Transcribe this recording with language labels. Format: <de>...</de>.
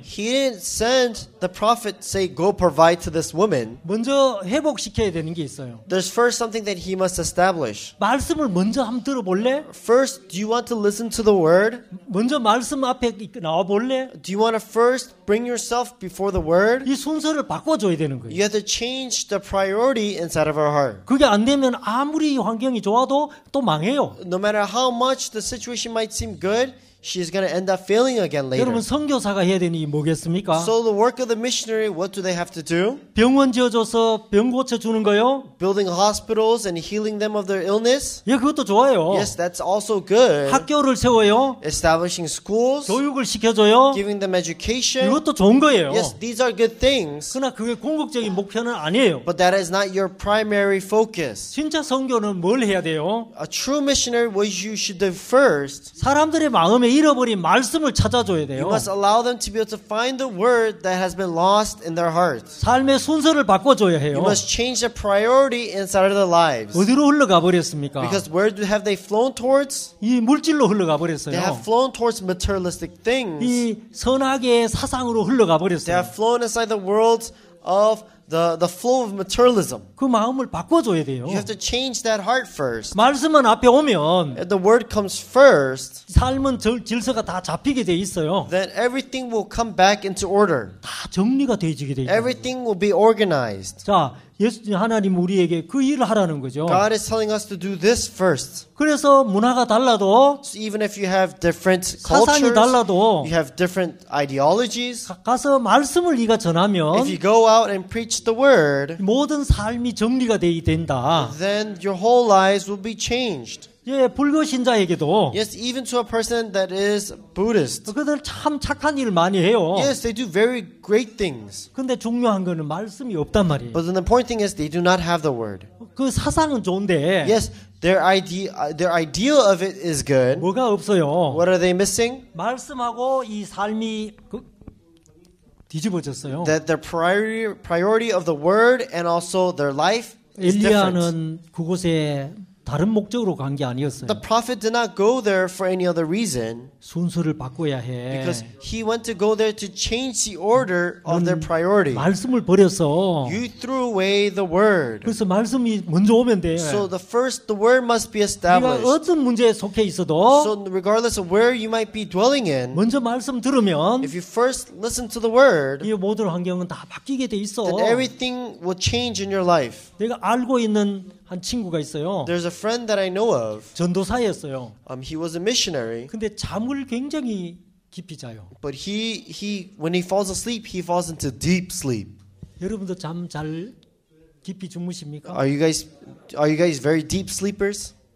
<en>He didn't send the prophet say go provide to this woman.</en> <ko>먼저 회복시켜야 되는 게 있어요.</ko> <en>There's first something that he must establish.</en> <ko>말씀을 먼저 한번 들어볼래?</ko> <en>First, do you want to listen to the word?</en> <ko>먼저 말씀 앞에 나와 볼래?</ko> <en>Do you want to first bring yourself before the word?</en> <ko>이 순서를 바꿔줘야 되는 거예요.</ko> <en>You have to change the priority inside of our heart.</en> <ko>그게 안 되면 아무리 환경이 좋아도 또 망해요.</ko> <en>No matter how much the situation might seem good, she's going to end up failing again later.</en> <ko>여러분 선교사가 해야 되는 게 뭐겠습니까?</ko> <en>So the work of the missionary, what do they have to do?</en> <ko>병원 지어줘서 병 고쳐주는 거요?</ko> <en>Building hospitals and healing them of their illness?</en> <ko>예, 그것도 좋아요.</ko> <en>Yes, that's also good.</en> <ko>학교를 세워요.</ko> <en>Establishing schools,</en> <ko>교육을 시켜줘요.</ko> <en>giving them education.</en> <ko>이것도 좋은 거예요.</ko> <en>Yes, these are good things.</en> <ko>그러나 그게 궁극적인 목표는 아니에요.</ko> <en>But that is not your primary focus.</en> <ko>진짜 선교는 뭘 해야 돼요?</ko> <en>A true missionary, what you should do first,</en> <ko>사람들의 마음에 잃어버린 말씀을 찾아줘야 돼요.</ko> <en>you must allow them to be able to find the word that has been lost in their hearts.</en> <ko>삶의 순서를 바꿔줘야 해요.</ko> <en>You must change the priority inside of their lives.</en> <ko>어디로 흘러가 버렸습니까?</ko> <en>Because where have they flown towards?</en> <ko>이 물질로 흘러가</ko> <en>They</en> <ko>버렸어요.</ko> <en>have flown towards materialistic things.</en> <ko>이 선악의 사상으로 흘러가</ko> <en>They</en> <ko>버렸어요.</ko> <en>have flown inside the world of the flow of materialism.</en> <ko>그 마음을 바꿔줘야 돼요.</ko> <en>You have to change that heart first.</en> <ko>말씀은 앞에 오면</ko> <en>If the word comes first,</en> <ko>삶은 질서가 다 잡히게 돼 있어요.</ko> <en>then everything will come back into order.</en> <ko>다 정리가 되어지게 돼 있어요.</ko> <en>Everything will be organized.</en> <ko>자, 하나님 우리에게 그 일을 하라는 거죠.</ko> <en>God is telling us to do this first.</en> <ko>그래서 문화가 달라도</ko> <en>So even if you have different</en> <ko>사상이</ko> <en>cultures,</en> <ko>달라도</ko> <en>you have different ideologies,</en> <ko>가서 말씀을 네가 전하면</ko> <en>if you go out and preach the word,</en> <ko>모든 삶이 정리가 되어야 된다.</ko> <en>then your whole lives will be changed.</en> <ko>예, 불교 신자에게도</ko> <en>Yes, even to a person that is Buddhist.</en> <ko>그들 참 착한 일을 많이 해요.</ko> <en>Yes, they do very great things.</en> <ko>근데 중요한 거는 말씀이 없단 말이에요.</ko> <en>But the important thing is they do not have the word.</en> <ko>그 사상은 좋은데</ko> <en>Yes, their ideal of it is good.</en> <ko>뭐가 없어요.</ko> <en>What are they missing?</en> <ko>말씀하고 이 삶이 뒤집어졌어요.</ko> <en>That their priority of the word and also their life is different.</en> <ko>엘리야는 그곳에 다른 목적으로 간 게 아니었어요.</ko> <en>The prophet did not go there for any other reason</en> <ko>순서를 바꿔야 해.</ko> <en>because he went to go there to change the order of their priority.</en> <ko>말씀을 버려서</ko> <en>You threw away the word.</en> <ko>그래서 말씀이 먼저 오면 돼.</ko> <en>So the word must be</en> <ko>네가</ko> <en>established.</en> <ko>어떤 문제에 속해 있어도</ko> <en>So regardless of where you might be dwelling in,</en> <ko>먼저 말씀 들으면</ko> <en>if you first listen to the word,</en> <ko>이 모든 환경은 다 바뀌게 돼 있어.</ko> <en>then everything will change in your life.</en> <ko>내가 알고 있는 한 친구가 있어요.</ko> <en>There's a friend that I know of.</en> <ko>전도사였어요.</ko> <en>He was a missionary,</en> <ko>근데 잠을 굉장히 깊이 자요.</ko> <en>but when he falls asleep, he falls into deep sleep.</en> <ko>여러분도 잠 잘 깊이 주무십니까?</ko> <en>Are you guys very deep sleepers?</en>